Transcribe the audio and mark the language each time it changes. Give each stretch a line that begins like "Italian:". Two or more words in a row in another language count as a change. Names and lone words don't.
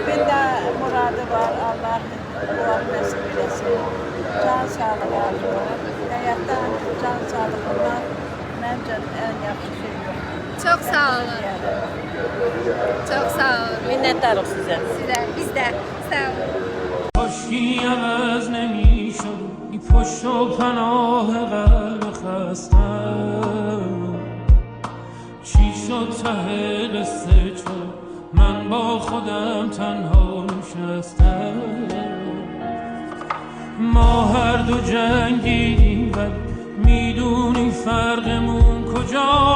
Azerbaijani: Bində muradı var, Allah duam nəsib eləsin. Can sağlığı arzular. Həyatdan can sağlığından məncə ən yaxşı şeydir.
Turkish: Çok sağ olun. Çok sağ olun.
Azerbaijani: Minnətdarıq sizə.
Turkish: Size, biz de. Sağ olun.
Persian: خشکی عوض نمی شد این پشت و پناه قلب خستم چی شد ته قصه چون من با خودم تنها نشستم ما هر دو جنگیدیم ولی میدونی فرقمون کجا